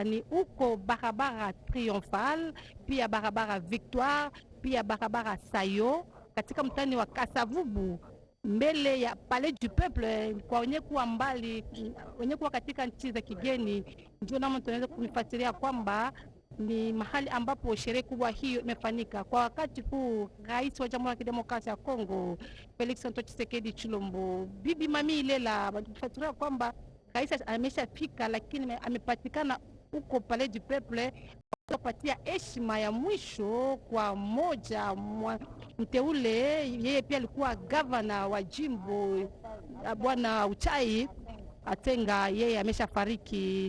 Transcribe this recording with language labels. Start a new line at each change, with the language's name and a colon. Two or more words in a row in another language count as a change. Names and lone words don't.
Swahili: Ni huko barabara Triomphal, pia barabara Victoire, pia barabara Sayo katika mtani wa Kasavubu, mbele ya Palais du Peuple. Kwa wenye kuwa mbali, wenye kuwa katika nchi za kigeni, ndio namna tunaweza kufuatilia kwamba ni mahali ambapo sherehe kubwa hiyo imefanyika. Kwa wakati huu rais wa Jamhuri ya Kidemokrasia ya Kongo Felix Antoine Tshisekedi Tshilombo, bibi Mami Ilela, tunafuatilia kwamba kaisha ameshafika, lakini amepatikana huko Palais du Peuple kupatia heshima ya mwisho kwa mmoja mteule. Yeye pia alikuwa gavana wa jimbo Bwana Uchai Atenga, yeye ameshafariki.